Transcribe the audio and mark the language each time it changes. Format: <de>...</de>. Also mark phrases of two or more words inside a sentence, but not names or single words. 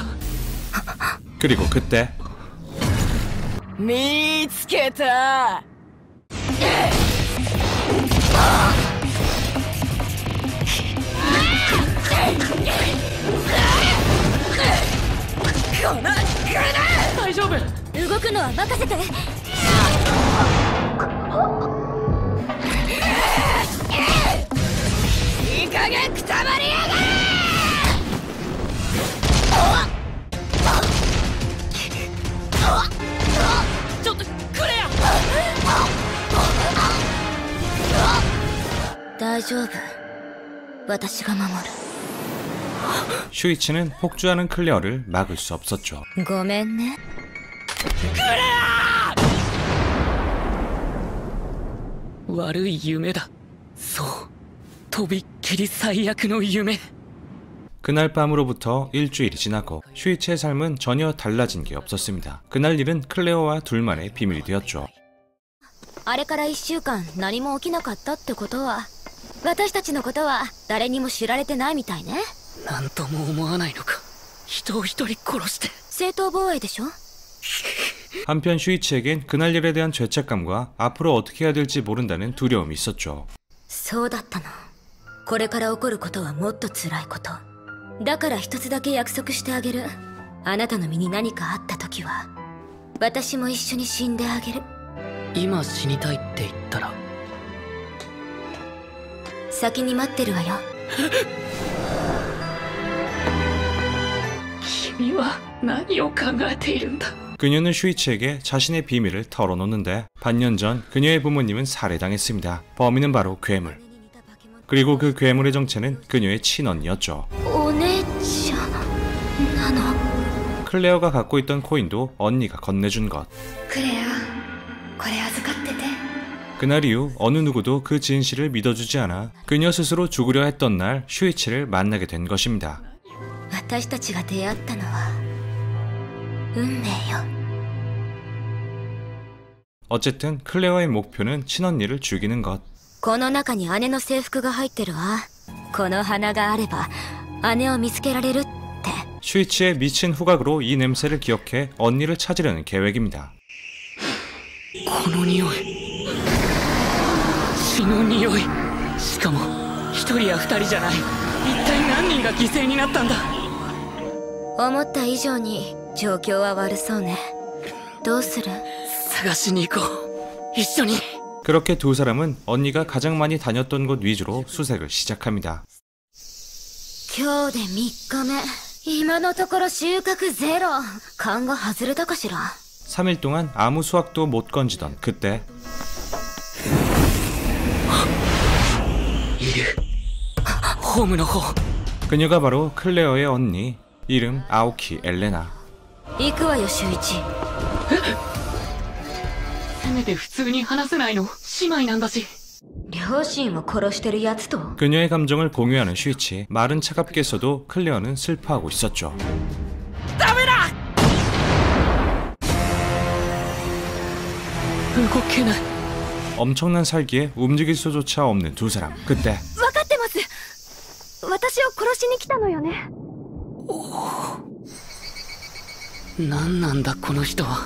<ko>그리고 그때</ko> <ja>見つけた. 大丈夫? 動くのは任せて. いい加減くたばりやがれ. ちょっとクレア. 大丈夫。私が守る。</ja> <ko>슈이치는 폭주하는 클레어를 막을 수 없었죠.</ko> <ja>ごめんね。悪い夢だ。そう。とびっきり最悪の夢。</ja> <ko>그날 밤으로부터 일주일이 지나고 슈이치의 삶은 전혀 달라진 게 없었습니다. 그날 일은 클레어와 둘만의 비밀이 되었죠.</ko> <ja>あれから1週間何も起きなかったってことは、私たちのことは誰にも知られてないみたいね。なんとも思わないのか。人を一人殺して。正当防衛でしょ。</ja> <ko>한편 슈이치에겐 그날 일에 대한 죄책감과 앞으로 어떻게 해야 될지 모른다는 두려움이 있었죠.</ko> <ja>そうだったの。これから起こることはもっと辛いこと。だから一つだけ約束してあげる。あなたの身に何かあった時は私も一緒に死んであげる。今死にたいって言ったら先に待ってるわよ。君は何を考えているんだ。</ja> <ko>그녀는 슈이치에게 자신의 비밀을 털어놓는데 반년 전 그녀의 부모님은 살해당했습니다. 범인은 바로 괴물. 그리고 그 괴물의 정체는 그녀의 친언니였죠.</ko> <ja>お姉ちゃんなの。</ja> <ko>클레어가 갖고 있던 코인도 언니가 건네준 것.</ko> <ja>クレア、これ預かってて。</ja> <ko>그날 이후 어느 누구도 그 진실을 믿어주지 않아 그녀 스스로 죽으려 했던 날 슈이치를 만나게 된 것입니다.</ko> <ja>私たちが出会ったのは運命よ。</ja> <ko>어쨌든 클레어의 목표는 친언니를 죽이는 것.</ko> <ja>この中に姉の制服が入ってるわ。この花があれば姉を見つけられるって。</ja> <ko>슈이치의 미친 후각으로 이 냄새를 기억해 언니를 찾으려는 계획입니다.</ko> <ja>この匂い。血の匂い。しかも一人や二人じゃない。一体何人が犠牲になったんだ。思った以上に状況は悪そうね。どうする？探しに行こう。一緒に。</ja> <ko>그렇게 두 사람은 언니가 가장 많이 다녔던 곳 위주로 수색을 시작합니다.</ko> <ja>今日で3日目。今のところ収穫ゼロ。勘が外れたかしら。</ja> <ko>3일 동안 아무 수확도 못 건지던 그때</ko> <ja>いる。ホームの方。</ja> <ko>그녀가 바로 클레어의 언니, 이름 아오키 엘레나.</ko> <ja>行くわよ秀一。せめて普通に話せないの。姉妹なんだし。両親を殺してるやつと。</ja> <ko>그녀의 감정을 공유하는 슈이치. 말은 차갑게 써도 클레어는 슬퍼하고 있었죠.</ko> <ja>ダメだ。動けない。</ja> <ko>엄청난 살기에 움직일 수조차 없는 두 사람. 그때</ko> <ja>分かってます。私を殺しに来たのよね。何なんだこの人は。</ja>